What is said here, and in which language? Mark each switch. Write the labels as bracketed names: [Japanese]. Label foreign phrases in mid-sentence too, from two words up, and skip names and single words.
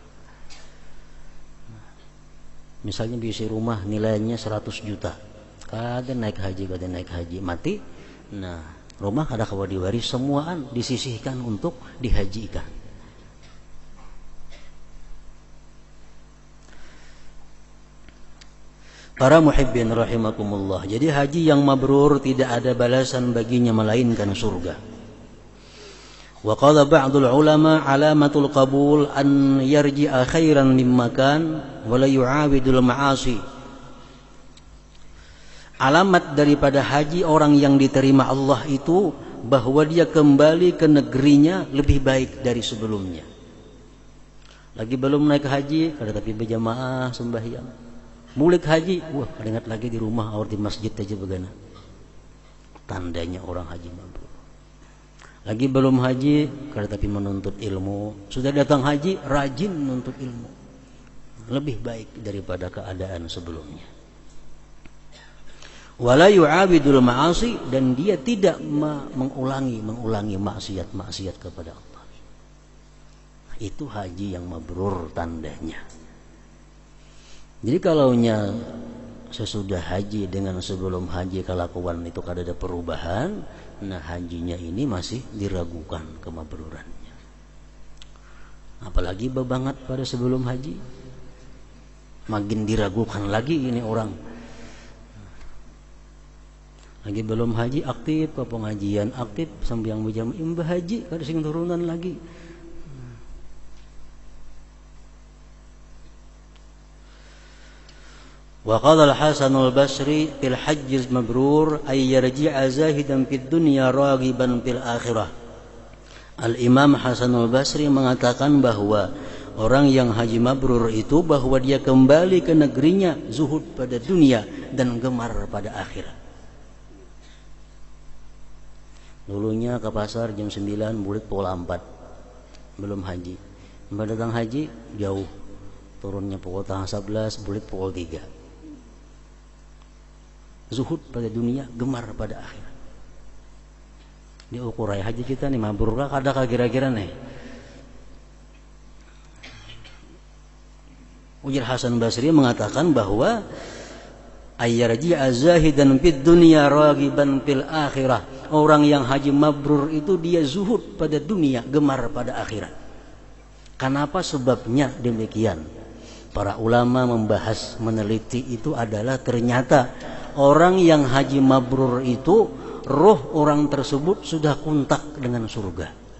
[Indonesian] Misalnya bisa rumah nilainya 100 juta, kada naik haji, mati. [Banjar] Nah, rumah kada kawa diwaris, semuaan disisihkan untuk dihajikan. [Indonesian] Para muhibbin rahimakumullah. Jadi haji yang mabrur tidak ada balasan baginya melainkan surga. [Arabic] وقال بعض العلماء علامة القبول أن يرجع خيرا مما كان ولا يعاود المعاصي. [Indonesian] Alamat daripada haji orang yang diterima Allah itu bahwa dia kembali ke negerinya lebih baik dari sebelumnya. Lagi belum naik haji, [Banjar] kada tapi berjamaah sembahyang. Mulik haji, wah ingat lagi di rumah atau di masjid aja begana. [Indonesian] Tandanya orang haji mabrur. Lagi belum haji, kalau tapi menuntut ilmu. Sudah datang haji, rajin menuntut ilmu. Lebih baik daripada keadaan sebelumnya. [Arabic] ولا يعاود المعاصي, [Indonesian] dan dia tidak mengulangi maksiat kepada Allah. Itu haji yang mabrur tandanya. Jadi kalaunya sesudah haji dengan sebelum haji kelakuan itu kada ada perubahan, nah hajinya ini masih diragukan kemabrurannya. Apalagi bebangat pada sebelum haji, makin diragukan lagi ini orang. Lagi belum haji aktif ke pengajian, aktif sambil yang berjamaah [Banjar] imbah haji kada sing turunan lagi. [Arabic] وقال الحسن البصري في الحج المبرور أن يرجع زاهدا في الدنيا راغبا في الآخرة. [Indonesian] Al-Imam Hasan al-Basri mengatakan bahwa orang yang haji mabrur itu bahwa dia kembali ke negerinya zuhud pada dunia dan gemar pada akhirat. Dulunya ke pasar jam 9 bulik pukul 4 belum haji. Mbak datang haji jauh, turunnya pukul 11 bulik pukul 3. Zuhud pada dunia, gemar pada akhirat. [Banjar] Di ukuran haji kita nih mabrur kah kadakah kira-kira nih? [Indonesian] Ujar Hasan Basri mengatakan bahwa [Arabic] أن يرجع زاهدا في الدنيا راغبا في الآخرة. [Indonesian] Orang yang haji mabrur itu dia zuhud pada dunia, gemar pada akhirat. Kenapa sebabnya demikian? Para ulama membahas, meneliti itu adalah ternyata orang yang haji mabrur itu roh orang tersebut sudah kontak dengan surga.